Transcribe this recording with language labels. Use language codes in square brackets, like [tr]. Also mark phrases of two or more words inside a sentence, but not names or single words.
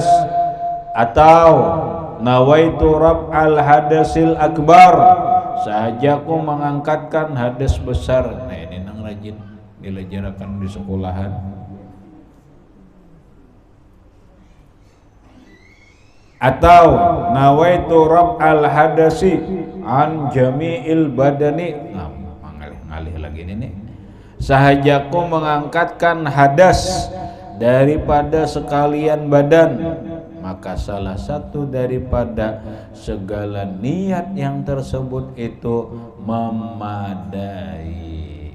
[ar] Atau نويت رفع الحدث الأكبر, [id] sahajaku mengangkatkan hadas besar. [bjn] Nah ini nang rajin dilajarkan di sekolahan. [ar] atau نويت رفع الحدث عن جميع البدن. [bjn] Nah, ngalih lagi ini nih. [id] Sahajaku mengangkatkan hadas daripada sekalian badan, maka salah satu daripada segala niat yang tersebut itu memadai.